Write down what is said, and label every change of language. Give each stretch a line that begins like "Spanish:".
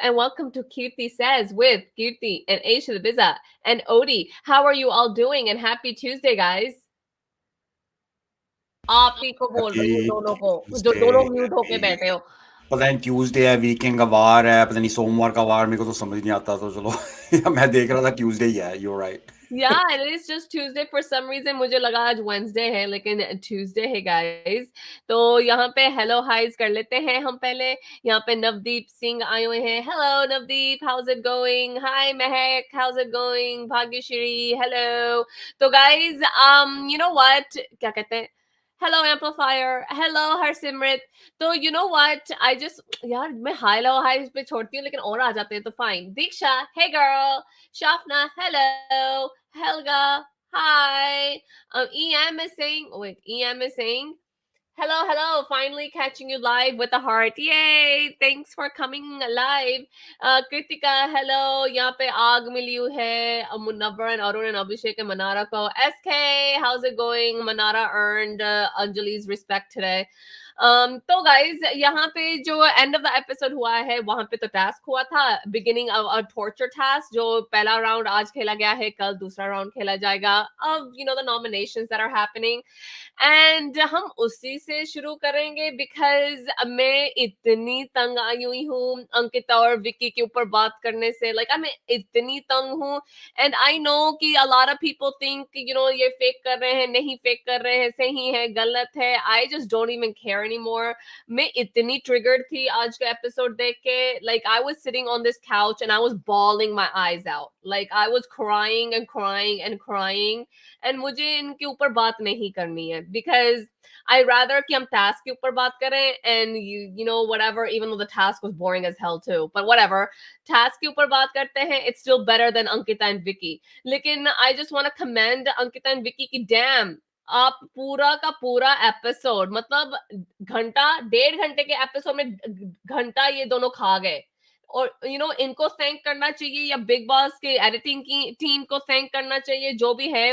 English: And welcome to Kirti Says with Kirti and Ayesha the Bizza and Odie. How are you all doing? And happy Tuesday, guys.
Hindi: आप ही को बोल रही हूँ दोनों को, जो दोनों म्यूट होके बैठे हो. पता नहीं ट्यूसडे है, वीकेंड का वार है, पता नहीं सोमवार का वार, मेरे को तो समझ नहीं आता. तो चलो मैं देख रहा था ट्यूसडे ही है.
English: You're right. Yeah, it is just Tuesday for some reason.
Hindi: मुझे लगा आज Wednesday है, लेकिन Tuesday है guys. तो यहाँ पे hello highs कर लेते हैं हम पहले. यहाँ पे नवदीप सिंह आए हुए हैं.
English: Hello Navdeep, how's it going? Hi Mehak, how's it going? Bhagyashree, hello. तो guys, you know what?
Hindi: क्या कहते हैं?
English: Hello Amplifier, hello Harsimrat. तो you know what? I just
Hindi: यार मैं high low highs पे छोड़ती हूँ, लेकिन और आ जाते हैं तो fine.
English: Diksha, hey girl. Shafna, hello. Helga, hi. EM is saying, hello, finally catching you live with a heart. Yay, thanks for coming live. Kritika, hello.
Hindi: यहाँ पे आग मिली हुई है Munawar and Arun and Abhishek and Manarra को.
English: SK, how's it going? Manarra earned Anjali's respect today.
Hindi: तो guys यहाँ पे जो
English: end of the episode
Hindi: हुआ है वहां पे तो टास्क हुआ था,
English: Beginning of a torture task.
Hindi: जो पहला राउंड आज खेला गया है, कल दूसरा राउंड खेला जाएगा. अब
English: you know the nominations that are happening and
Hindi: हम उसी से शुरू करेंगे बिकॉज मैं इतनी तंग आई हुई हूँ अंकिता और विक्की के ऊपर बात करने से. लाइक मैं इतनी तंग हूँ एंड
English: I know
Hindi: कि
English: a lot of people think you know
Hindi: ये फेक कर रहे हैं, नहीं फेक कर रहे हैं, सही है, गलत है.
English: I just don't even care anymore.
Hindi: मैं इतनी triggered थी आज का एपिसोड देख के.
English: Like I was sitting on this couch and I was bawling my eyes out. Like I was crying and crying and crying. And
Hindi: मुझे इनके ऊपर बात नहीं करनी है
English: because I rather
Hindi: कि हम task के ऊपर बात करें
English: and you know whatever, even though the task was boring as hell too, but whatever,
Hindi: task के ऊपर बात करते हैं.
English: It's still better than Ankita and Vicky.
Hindi: लेकिन
English: I just want to commend
Hindi: Ankita and Vicky की damn, आप पूरा का पूरा एपिसोड मतलब घंटा 1.5 घंटे के एपिसोड में घंटा ये दोनों खा गए. और यू नो इनको थैंक करना चाहिए या बिग बॉस के एडिटिंग की टीम को थैंक करना चाहिए, जो भी है.